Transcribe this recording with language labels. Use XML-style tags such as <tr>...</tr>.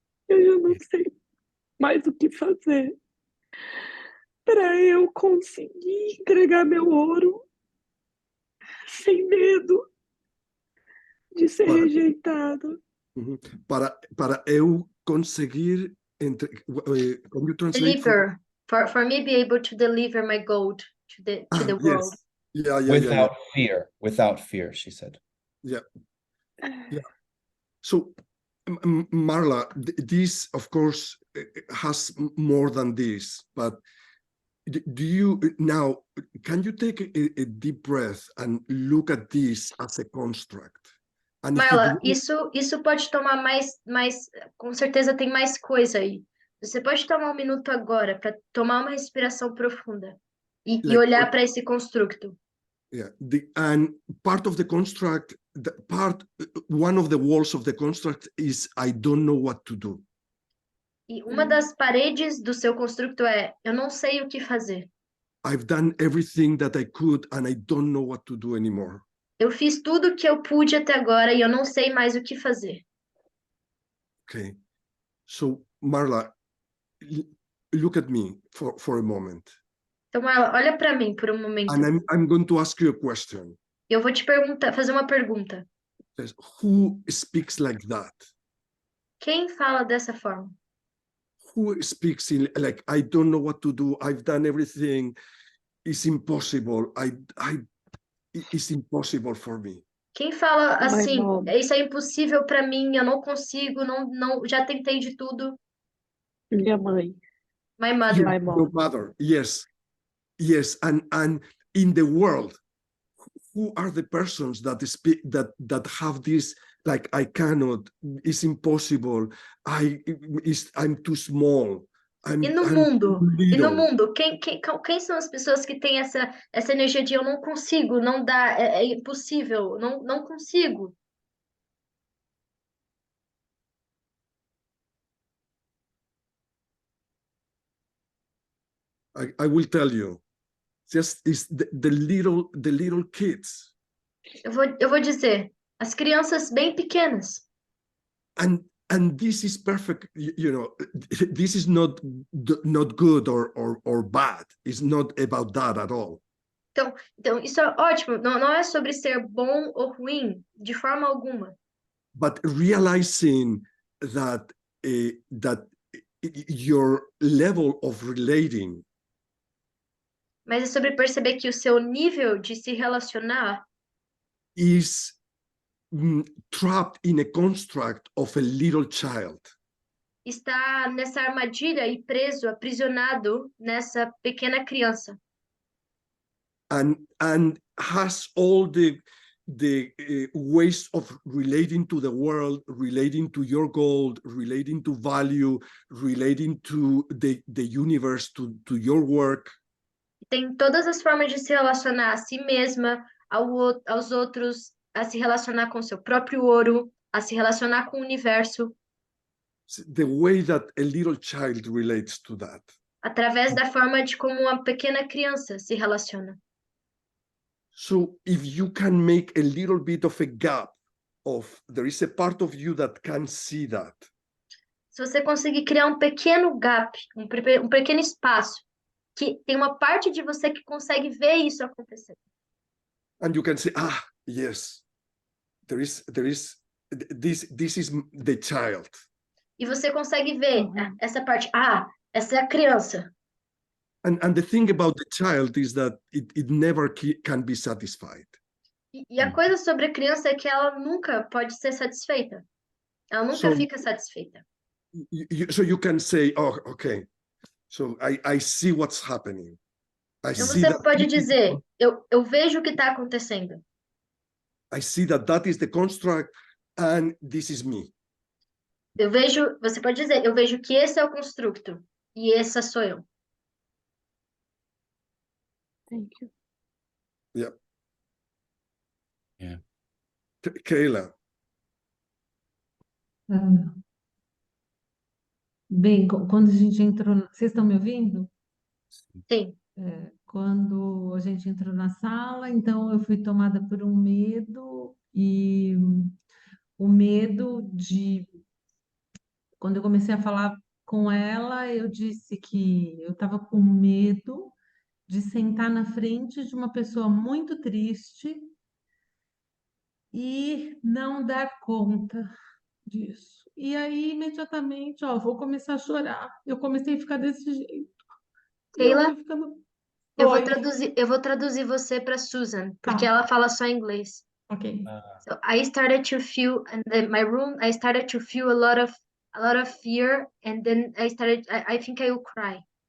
<pt>Eu já não sei mais o que fazer para eu conseguir entregar meu ouro sem medo de ser Para, rejeitada. para eu conseguir,</pt> <en>can you translate Deliver. For me be able to deliver my gold to the world. Yes. Yeah. Without fear, she said. Yeah. So, Marla, this, of course, has more than this, but do you now, can you take a deep breath and look at this as a construct? And if it Marla, was,</en> <pt>isso pode tomar com certeza tem mais coisa aí. Você pode tomar um minuto agora para tomar uma respiração profunda e</pt> <en>like,</en> <pt>olhar para esse construto.</pt> <en>yeah, and part of the construct, one of the walls of the construct is I don't know what to do.</en> <pt>E uma das paredes do seu construto é eu não sei o que fazer.</pt> <en>I've done everything that I could and I don't know what to do anymore.</en> <pt>Eu fiz tudo o que eu pude até agora e eu não sei mais o que fazer.</pt> <en>Okay. So, Marla, look at me for a moment.</en> <pt>Então, Marla, olha para mim por um momento.</pt> <en>And I'm going to ask you a question.</en> <pt>Eu vou te fazer uma pergunta.</pt> <en>Who speaks like that?</en> <pt>Quem fala dessa forma?</pt> <en>Who speaks like, I don't know what to do, I've done everything, it's impossible, it's impossible for me.</en> <pt>Quem fala</pt> <en>My</en> <pt>assim,</pt> <en>mom.</en> <pt>isso é impossível para mim, eu não consigo, não, já tentei de tudo. Minha mãe.</pt> <en>My mother. My mom. Your mother, yes. And in the world, who are the persons that speak that have this, like, I cannot, it's impossible, I'm too small, I'm</en> <pt>E no</pt> <en>little.</en> <pt>mundo, quem são as pessoas que têm essa energia de eu não consigo, não dá, é impossível, não consigo?</pt> <en>I will tell you, just is the little kids.</en> <pt>Eu vou dizer, as crianças bem pequenas.</pt> <en>And this is perfect, you know, this is not good or bad. It's not about that at all.</en> <pt>Então isso é ótimo, não é sobre ser bom ou ruim, de forma alguma.</pt> <en>But realizing that that your level of relating</en> <pt>Mas é sobre perceber que o seu nível de se relacionar</pt> <en>is trapped in a construct of a little child.</en> <pt>está nessa armadilha e preso, aprisionado nessa pequena criança.</pt> <en>And has all the ways of relating to the world, relating to your goal, relating to value, relating to the universe, to your work.</en> <pt>Tem todas as formas de se relacionar a si mesma, aos outros, a se relacionar com seu próprio ouro, a se relacionar com o universo,</pt> <en>The way that a little child relates to that.</en> <pt>através da forma de como uma pequena criança se relaciona.</pt> <en>So if you can make a little bit of a gap there is a part of you that can see that.</en> <pt>Se você conseguir criar um pequeno gap, um pequeno espaço, que tem uma parte de você que consegue ver isso acontecer.</pt> <en>And you can say, yes, this is the child.</en> <pt>E você consegue ver essa parte, essa é a criança.</pt> <en>And the thing about the child is that it never can be satisfied.</en> <pt>E a coisa sobre a criança é que ela nunca pode ser satisfeita. Ela nunca fica satisfeita.</pt> <en>So you can say, okay, so I see what's happening.</en> <pt>Então você pode dizer, eu vejo o que está acontecendo.</pt> <en>I see that is the construct and this is me.</en> <pt>Você pode dizer, eu vejo que esse é o constructo e essa sou eu.</pt> <en>Thank you. Yeah. Kayla.</en> <pt>Ah, bem, quando a gente entrou, vocês estão me ouvindo? Sim. Quando a gente entrou na sala, então eu fui tomada por um medo e o medo de, quando eu comecei a falar com ela, eu disse que eu estava com medo de sentar na frente de uma pessoa muito triste e não dar conta disso. E aí, imediatamente, ó, vou começar a chorar. Eu comecei a ficar desse jeito. E eu Keila, fui ficando. eu Oi, vou traduzir você para Susan, porque ela fala só inglês. ok.</pt> <en>So I started to feel, and then my room, I started to feel a lot of fear, and then I think I will cry.</en>